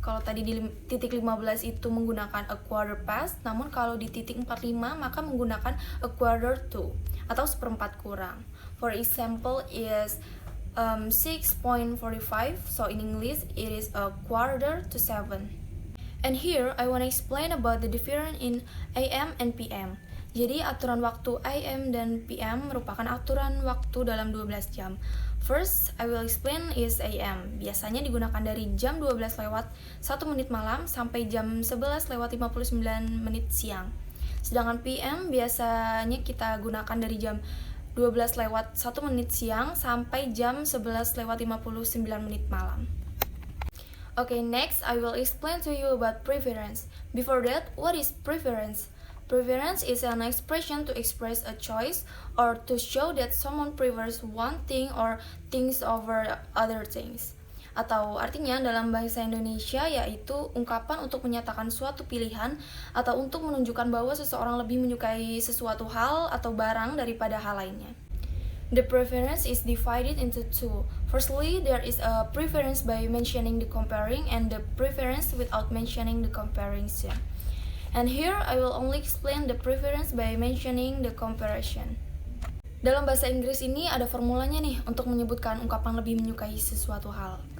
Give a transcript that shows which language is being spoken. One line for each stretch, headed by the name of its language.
Indonesian: Kalau tadi di titik 15 itu menggunakan
English: a quarter past,
Indonesian: namun kalau di titik 45 maka menggunakan
English: a quarter to
Indonesian: atau seperempat kurang.
English: For example is 6:45, so in English it is a quarter to 7. And here I want to explain about the difference in AM and PM.
Indonesian: Jadi aturan waktu AM dan PM merupakan aturan waktu dalam 12 jam.
English: First, I will explain is AM.
Indonesian: Biasanya digunakan dari jam 12 lewat 1 menit malam sampai jam 11 lewat 59 menit siang. Sedangkan PM biasanya kita gunakan dari jam 12 lewat 1 menit siang sampai jam 11 lewat 59 menit malam.
English: Okay, next I will explain to you about preference. Before that, what is preference? Preference is an expression to express a choice or to show that someone prefers one thing or things over other things.
Indonesian: Atau artinya dalam bahasa Indonesia yaitu ungkapan untuk menyatakan suatu pilihan atau untuk menunjukkan bahwa seseorang lebih menyukai sesuatu hal atau barang daripada hal lainnya.
English: The preference is divided into two. Firstly, there is a preference by mentioning the comparing and the preference without mentioning the comparison. And here I will only explain the preference by mentioning the comparison.
Indonesian: Dalam bahasa Inggris ini ada formulanya nih untuk menyebutkan ungkapan lebih menyukai sesuatu hal.